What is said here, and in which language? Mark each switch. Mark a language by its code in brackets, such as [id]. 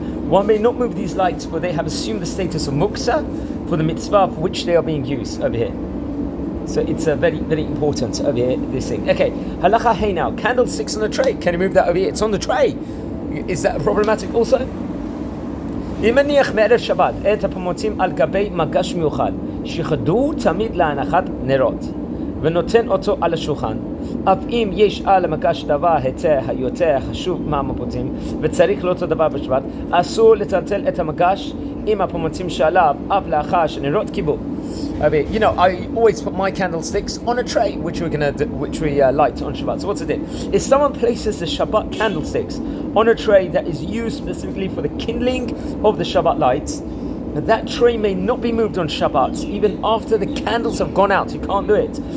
[en] One may not move these lights, for they have assumed the status of muksa for the mitzvah for which they are being used over here. So it's very, very important over here, this thing. Okay, halacha hey now, candlesticks on the tray. Can you move that over here? It's on the tray. Is that problematic also? [he] אם מניח מערב שבת את הפמוצים על גבי מגש מיוחד שיחדו תמיד להנחת נרות ונותן אותו על השולחן אף אם יש על המגש דבר יותר חשוב מהפמוצים וצריך לאותו דבר בשבת אסור לטלטל את המגש עם הפמוצים שעליו אף לאחר שנרות כיבו. [en] You know, I always put my candlesticks on a tray, which we light on Shabbat. So what's it? If someone places the Shabbat candlesticks on a tray that is used specifically for the kindling of the Shabbat lights, that tray may not be moved on Shabbat, even after the candles have gone out. You can't do it.